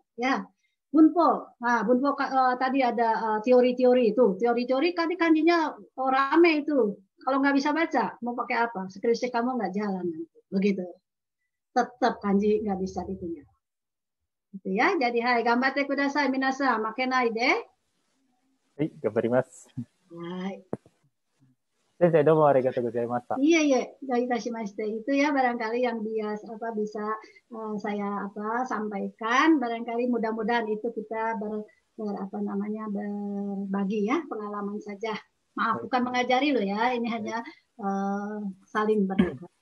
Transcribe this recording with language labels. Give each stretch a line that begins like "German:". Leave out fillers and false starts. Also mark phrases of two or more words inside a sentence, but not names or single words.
Indonesian: Ya, bunpo. Nah, bunpo tadi ada teori-teori itu. Teori-teori tadi kanjinya rame itu. Kalau nggak bisa baca, mau pakai apa? Skripsi kamu nggak jalan nanti. Begitu. Tetap kanji nggak bisa ditinggal. Gitu ya. Jadi,
Japanese: はい、頑張ってください皆さん、負けないで. はい、頑張ります. Hai. 先生、どうもありがとうございました.
Indonesian: Iya, iya, dari Tashimashite itu ya barangkali yang bisa saya sampaikan. Barangkali mudah-mudahan itu kita berbagi ya pengalaman saja. Maaf, bukan mengajari loh ya. Ini hanya saling berbagi.